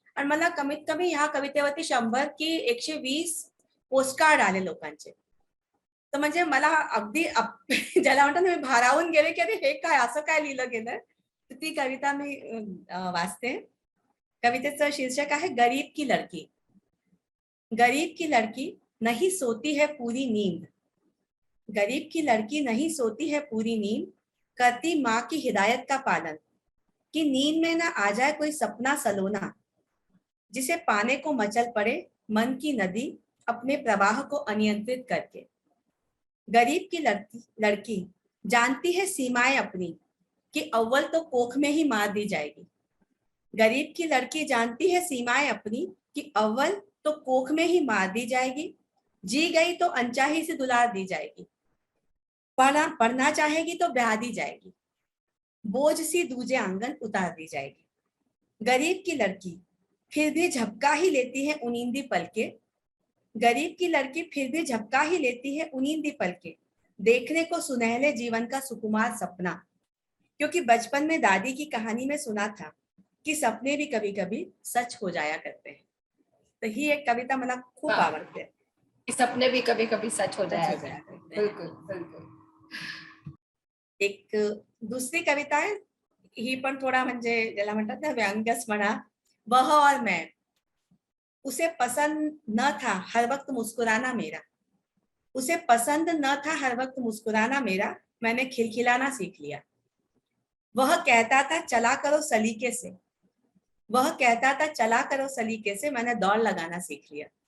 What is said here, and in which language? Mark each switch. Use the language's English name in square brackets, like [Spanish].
[Marathi] आणि मला कमीत कमी ह्या कवितेवरती 100 की 120 पोस्टकार्ड आले लोकांचे. तर म्हणजे मला अगदी ज्याला म्हणतात ना, मी भारावून गेले की अरे हे काय, असं काय लिहिलं गेलं. तर ती कविता मी वाचते. कवितेचं शीर्षक आहे [Hindi] गरीब की लड़की. गरीब की लड़की नहीं सोती है पूरी नींद, गरीब की लड़की नहीं सोती है पूरी नींद, करती माँ की हिदायत का पालन, कि नींद में ना आ जाए कोई सपना सलोना, जिसे पाने को मचल पड़े मन की नदी अपने प्रवाह को अनियंत्रित करके। गरीब की लड़की जानती है सीमाएं अपनी, कि अव्वल तो कोख में ही मार दी जाएगी। गरीब की लड़की जानती है सीमाएं अपनी, कि अव्वल तो कोख में ही मार दी जाएगी, जी गई तो अनचाही से दुलार दी जाएगी, पढ़ना चाहेगी तो ब्याह दी जाएगी, बोझ सी दूजे आंगन उतार दी जाएगी। गरीब की लड़की फिर भी झपका ही लेती है उनींदी पलके, गरीब की लड़की फिर भी झपका ही लेती है उनींदी पलके, देखने को सुनहले जीवन का सुकुमार सपना, क्योंकि बचपन में दादी की कहानी में सुना था कि सपने भी कभी कभी सच हो जाया करते हैं। [Marathi] तर ही एक कविता मला खूप आवडते. [Hindi] सपने भी कभी कभी सच हो जाया करते हैं. बिलकुल बिलकुल. [Marathi] एक दुसरी कविता आहे, ही पण थोडा म्हणजे ज्याला म्हणतात ना व्यंग्यच म्हणा. [Hindi] वह और मैं, उसे पसंद न था हर वक्त मुस्कुराना मेरा, उसे पसंद न था हर वक्त मुस्कुराना मेरा, मैंने खिलखिलाना सीख लिया। वह कहता था चला करो सलीके से, वह कहता था चला करो सलीके से, मैंने दौड़ लगाना सीख लिया।